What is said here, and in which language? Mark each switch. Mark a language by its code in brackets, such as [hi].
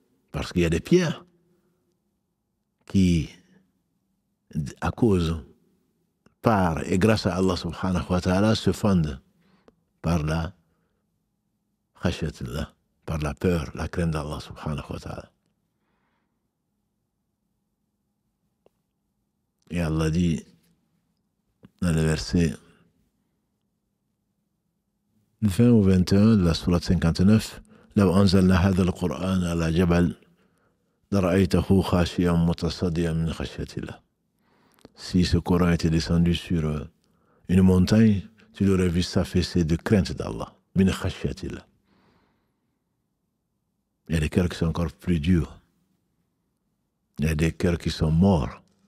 [fr] Parce qu'il y a des pierres qui, à cause, par et grâce à Allah, subhanahu wa ta'ala, se fondent par la khashiyatillah, par la peur, la crainte d'Allah, subhanahu wa ta'ala. Et Allah dit dans le verset 20 ou 21 de la sourate 59, [ar] لو أنزلنا هذا القرآن على جبل لرأيته خاشعا متصدعا من خشية الله. [fr] Si ce Coran était descendu sur une montagne, tu l'aurais vu s'affaisser de crainte d'Allah. [ar] Min khashyatillah. [fr] Il y a des cœurs qui sont encore plus durs. Il y a des cœurs qui sont morts.